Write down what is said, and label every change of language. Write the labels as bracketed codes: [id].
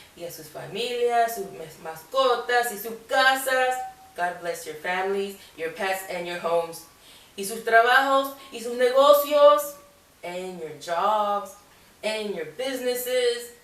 [es] Y a sus familias, sus mascotas y sus casas. [en] God bless your families, your pets, and your homes. [es] Y sus trabajos, y sus negocios, [en] and your jobs, and your businesses.